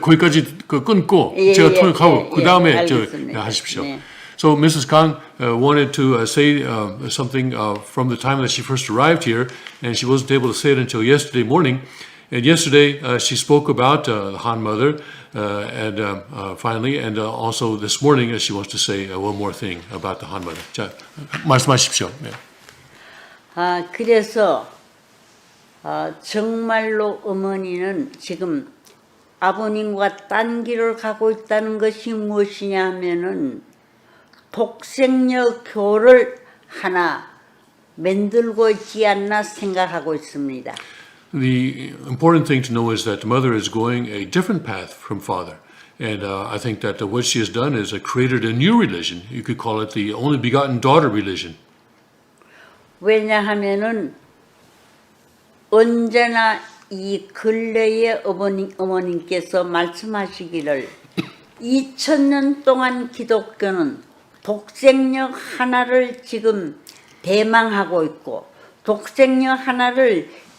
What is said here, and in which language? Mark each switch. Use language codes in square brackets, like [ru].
[ko] 거기까지 끊고 제가 통역하고 그 다음에 하십시오. 네. [en] So Mrs. Kang wanted to say something from the time that she first arrived here, and she wasn't able to say it until yesterday morning. And yesterday she spoke about the Han mother, and finally, and also this morning she wants to say one more thing about the Han mother. [ko] 자, 말씀하십시오. 네. 그래서 정말로 어머니는 지금 아버님과 딴 길을 가고 있다는 것이 무엇이냐 하면은 독생녀 교를 하나 만들고 있지 않나 생각하고 있습니다. [en] The important thing to know is that the mother is going a different path from father. And I think that what she has done is created a new religion. You could call it the only begotten daughter religion. [ko] 왜냐하면은 언제나 이 근래의 어머님께서 말씀하시기를 2000년 동안 기독교는 독생녀 하나를 지금 대망하고 있고 독생녀 하나를